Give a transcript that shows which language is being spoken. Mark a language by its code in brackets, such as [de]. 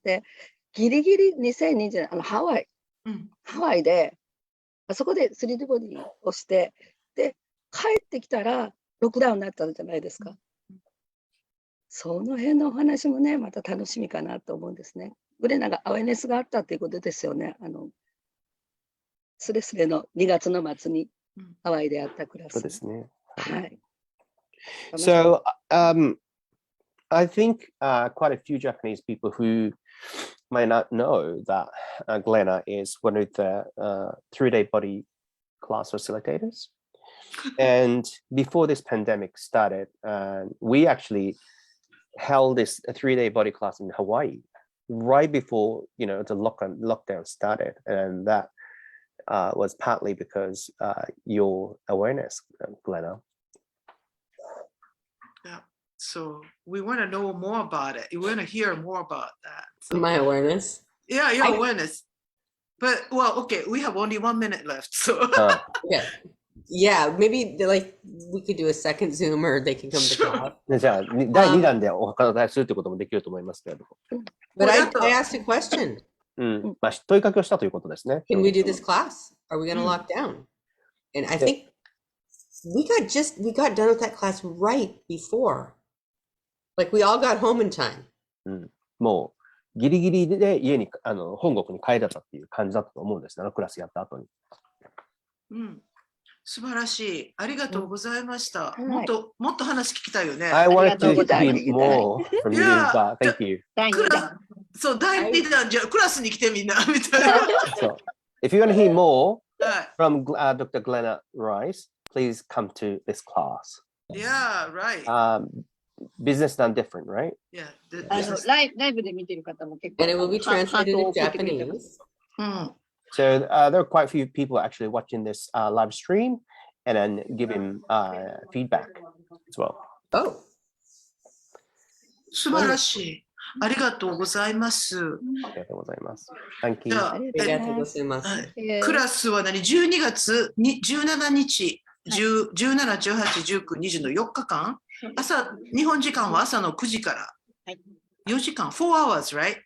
[ja] で、ギリギリ2020年、ハワイで、あそこで 3D ボディをして、で、帰ってきたらロックダウンになったんじゃないですか。その辺のお話もね、また楽しみかなと思うんですね。グレナがアウェネスがあったということですよね。スレスレの2月の末にハワイであったクラス。そうですね。はい。 [en] So, I think quite a few Japanese people who might not know that Glenna is one of the 3-day body class facilitators. And before this pandemic started, we actually held this 3-day body class in Hawaii. right before the lockdown started, and that was partly because your awareness, Glenna. Yeah. So we want to know more about it. We want to hear more about that. So, My awareness. yeah, your awareness. But well, okay, we have only 1 minute left. So Okay. Yeah, maybe we could do a second Zoom or they can come to class. [ja] じゃあ、第2弾でお話しするということもできると思いますけれども。 [en] But I asked a question. [ja] まあ、問いかけをしたということですね。 [en] Can we do this class? Are we going to lock down? And I think we got done with that class right before. Like we all got home in time. [ja] もう、ギリギリで家に、本国に帰れたっていう感じだったと思うんですね、クラスやった後に。素晴らしい。ありがとうございました。もっと話聞きたいよね。 [en] I wanted to hear more from you, but thank you. [ja] そう、第2弾じゃクラスに来てみんなみたいな。 [en] So, if you want to hear more from Dr. Glenna Rice, please come to this class. Yeah, right. Business done different, right? Yeah. [ja] ライブで見てる方も結構。 [en] And it will be translated in Japanese. So there are quite a few people actually watching this live stream and then giving feedback as well. Oh. [ja] 素晴らしい。ありがとうございます。ありがとうございます。 [en] Thank you. [ja] じゃあ、ありがとうございます。クラスは12月17日、17、18、19、20の4日間、日本時間は朝の9時から4時間、 [en] 4 hours, right?